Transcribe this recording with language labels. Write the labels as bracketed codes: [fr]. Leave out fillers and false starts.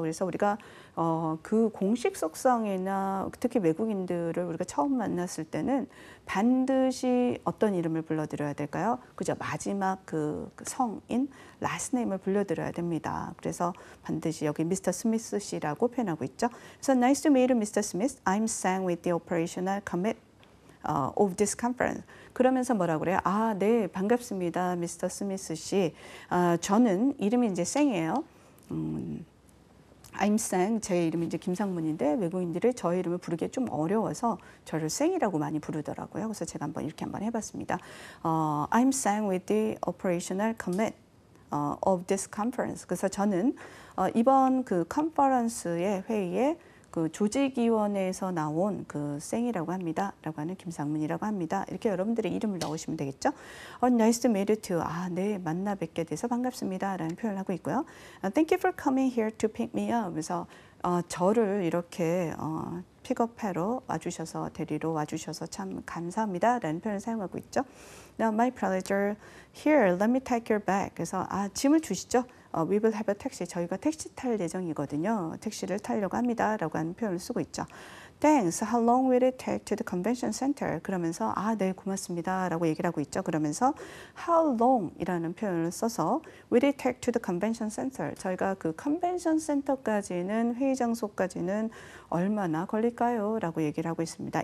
[ko] 그래서 우리가 그 공식 속성이나 특히 외국인들을 우리가 처음 만났을 때는 반드시 어떤 이름을 불러드려야 될까요? 그죠? 마지막 그 성인 last name을 불러드려야 됩니다. 그래서 반드시 여기 Mr. 스미스 씨라고 표현하고 있죠. [en] 그래서 Nice to meet you, Mr. Smith. I'm Sang with the operational commit of this conference. [ko] 그러면서 뭐라고 그래요? 네, 반갑습니다, 미스터 스미스 씨. 저는 이름이 이제 생이에요. [en] I'm Sang. [ko] 제 이름이 이제 김상문인데 외국인들이 저의 이름을 부르기 좀 어려워서 저를 생이라고 많이 부르더라고요. 그래서 제가 이렇게 한번 해봤습니다. [en] I'm Sang with the operational commit of this conference. [ko] 그래서 저는 이번 그 컨퍼런스의 회의에 그 조직위원회에서 나온 그 생이라고 합니다. 라고 하는 김상문이라고 합니다. 이렇게 여러분들의 이름을 넣으시면 되겠죠. [en] Nice to meet you too. [ko] 네, 만나 뵙게 돼서 반갑습니다. 라는 표현을 하고 있고요. [en] Thank you for coming here to pick me up. [ko] 그래서 저를 이렇게 픽업하러 와주셔서 데리러 와주셔서 참 감사합니다. 라는 표현을 사용하고 있죠. [en] Now, my pleasure. Here, let me take your bag. [ko] 그래서 짐을 주시죠. [en] We will have a taxi. [ko] 저희가 택시 탈 예정이거든요. 택시를 타려고 합니다. 라고 하는 표현을 쓰고 있죠. [en] Thanks. How long will it take to the convention center? [ko] 그러면서 네, 고맙습니다 라고 얘기를 하고 있죠. [en] 그러면서 how long [ko] 이라는 표현을 써서 [en] will it take to the convention center? [ko] 저희가 그 컨벤션 센터까지는 회의 장소까지는 얼마나 걸릴까요? 라고 얘기를 하고 있습니다.